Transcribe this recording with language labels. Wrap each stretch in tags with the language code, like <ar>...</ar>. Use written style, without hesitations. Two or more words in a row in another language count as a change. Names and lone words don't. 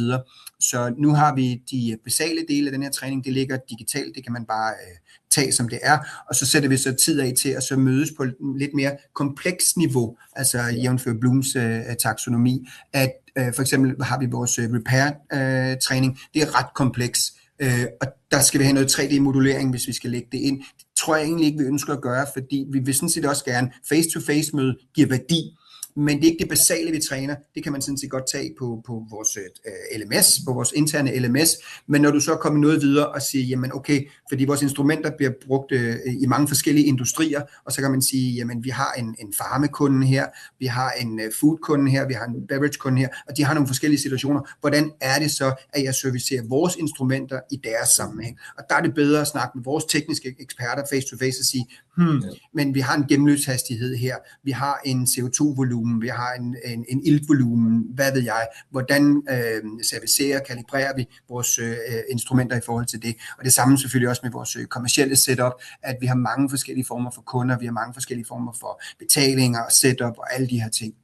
<da>Så nu har vi de basale dele af den her træning, det ligger digitalt, det kan man bare tage som det er, og så sætter vi så tid af til at så mødes på lidt mere kompleks niveau, altså jævnfør Blooms taksonomi, at for eksempel har vi vores repair-træning, det er ret kompleks, og der skal vi have noget 3D-modulering, hvis vi skal lægge det ind. Det tror jeg egentlig ikke, vi ønsker at gøre, fordi vi vil sådan set også gerne</da> <en>face-to-face</en> <da>møde giver værdi, men det er ikke det basale, vi træner. Det kan man sådan set godt tage på vores LMS, på vores interne LMS. Men når du så kommer noget videre og siger, jamen okay, fordi vores instrumenter bliver brugt i mange forskellige industrier, og så kan man sige, jamen vi har en farmekunde her, vi har en foodkunde her, vi har en beverage-kunde her, og de har nogle forskellige situationer. Hvordan er det så, at jeg servicerer vores instrumenter i deres sammenhæng? Og der er det bedre at snakke med vores tekniske eksperter</da> <en>face to face</en> <da>og sige, men vi har en gennemløbshastighed her, vi har en CO2-volumen lysvolumen, vi har en iltvolumen, hvad ved jeg, hvordan servicerer, kalibrerer vi vores instrumenter i forhold til det, og det samme selvfølgelig også med vores kommercielle setup, at vi har mange forskellige former for kunder, vi har mange forskellige former for betalinger og setup og alle de her ting.</da>